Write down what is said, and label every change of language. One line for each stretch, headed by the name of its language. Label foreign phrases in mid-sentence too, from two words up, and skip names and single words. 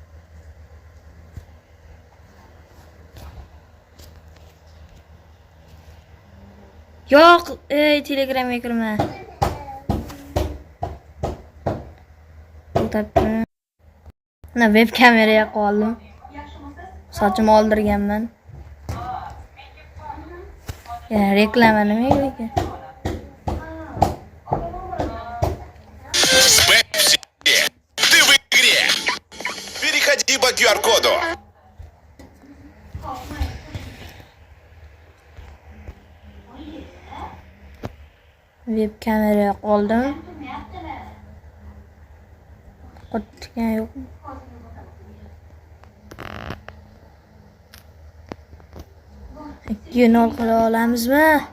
Uzbek: Yo'q, Telegramga kirma. Mana web kameraga qoldim. Sochim oldirganman. Reklama nima ekan?
Russian: Pepsi, ты в игре. Переходи по QR-коду.
Uzbek: Web kameraga qoldim. Qotgan yo'qmi? Ikki nol qila olamizmi?